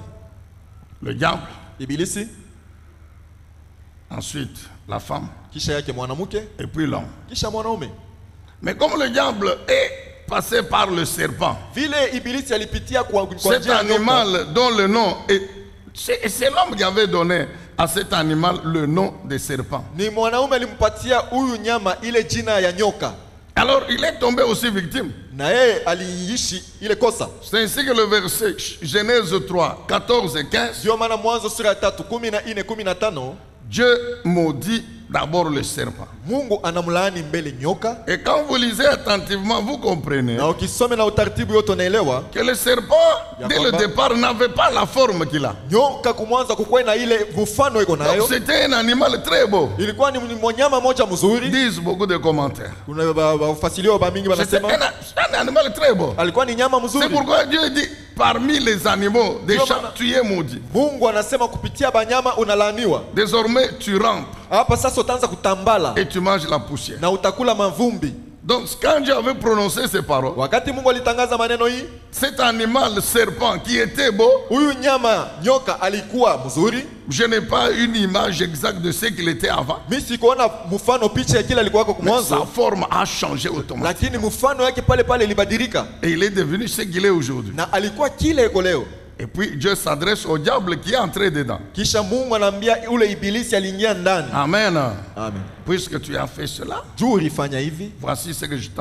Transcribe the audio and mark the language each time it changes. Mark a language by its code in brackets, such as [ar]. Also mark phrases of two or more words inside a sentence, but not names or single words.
[fr] Le diable, [sw] Ibilisi, [fr] ensuite la femme [sw] kisha yake mwanamke, [fr] et puis l'homme. [sw] kisha mwanaume. [fr] Mais comme le diable est passé par le serpent, [sw] Vile Ibilisi alipitia kwa [fr] cet [sw] njia ya nyoka, [fr] animal dont le nom est... C'est l'homme qui avait donné à cet animal le nom de serpent. [sw] ni mwanaume alimpatia huyu nyama ile jina ya nyoka, [fr] Alors il est tombé aussi victime. [sw] na yeye aliishi ile kosa. [fr] C'est ainsi que le verset Genèse 3, 14 et 15, [sw] Ndio maana Mwanzo sura ya 3 14 15 [fr] Dieu maudit d'abord le serpent. [sw] Mungu anamlaani mbele nyoka, [fr] Et quand vous lisez attentivement, vous comprenez [sw] na ukisome na utaratibu yote unaelewa [fr] que le serpent, dès le départ, n'avait pas la forme qu'il a. [sw] nyoka kumwanza kukuwa na ile mfano iko [fr] Donc [sw] nayo. [fr] c'était un animal très beau. [sw] Ilikuwa ni mnyama moja mzuri. [fr] Disent beaucoup de commentaires. [sw] Kuna wafasilio ba mingi [fr] C'était [sw] wanasema [fr] un animal très beau. [sw] alikuwa ni nyama [fr] C'est [sw] mzuri. [fr] pourquoi Dieu dit, parmi les animaux des Dieu champs, m'a- tu es maudit. [sw] Mungu anasema kupitia banyama unalaaniwa. [fr] Désormais, tu rampes [sw] Hapa sasa utaanza kutambala [fr] et tu manges la poussière. [sw] na utakula mavumbi. [fr] Donc quand Dieu avait prononcé ces paroles, [sw] Wakati Mungu alitangaza maneno hii, [fr] cet animal serpent qui était beau, [sw] huyu nyama nyoka alikuwa mzuri. [fr] je n'ai pas une image exacte de ce qu'il était avant, [sw] Mimi sikuona mfano picha ya kile alikuwa kwa [fr] mais sa [sw] mwanzo, [fr] forme a changé automatiquement. [sw] lakini mfano yake pale pale ilibadilika [fr] Et il est devenu ce qu'il est aujourd'hui. [sw] na alikuwa kile iko leo. [fr] Et puis Dieu s'adresse au diable qui est entré dedans. [sw] Kisha Mungu anaambia ule ibilisi aliingia ndani. Amen. Amen. [fr] Puisque tu as fait cela, [sw] Juu ulifanya hivi, [fr] voici ce que je t'annonce. [sw] tazama kile nakutangazia. [fr] Nous savons. [sw] Tunajua. [fr] Amen, bien-aimé.